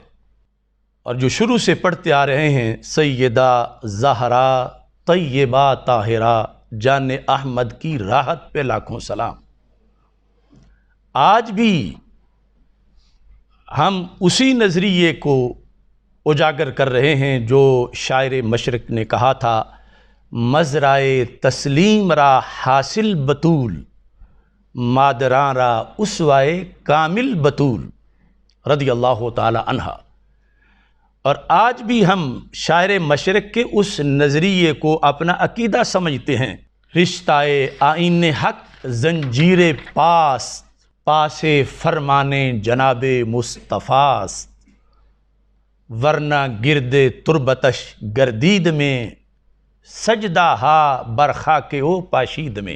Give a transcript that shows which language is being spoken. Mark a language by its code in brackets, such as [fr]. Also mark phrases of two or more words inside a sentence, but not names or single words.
[ur] اور جو شروع سے پڑھتے آ رہے ہیں سیدہ زہرا طیبہ طاہرہ جان احمد کی راحت پہ لاکھوں سلام. آج بھی ہم اسی نظریے کو اجاگر کر رہے ہیں جو شاعر مشرق نے کہا تھا، [fa] مزرائے تسلیم را حاصل بطول، مادراں را اسوائے کامل بطول [ar] رضی اللہ تعالی عنہا. [ur] اور آج بھی ہم شاعر مشرق کے اس نظریے کو اپنا عقیدہ سمجھتے ہیں. [fa] رشتہ آئین حق زنجیر پاس، پاس فرمان جناب مصطفیٰ، ورنہ گرد تربتش گردید میں، سجدہ ہا برخاک او پاشید میں.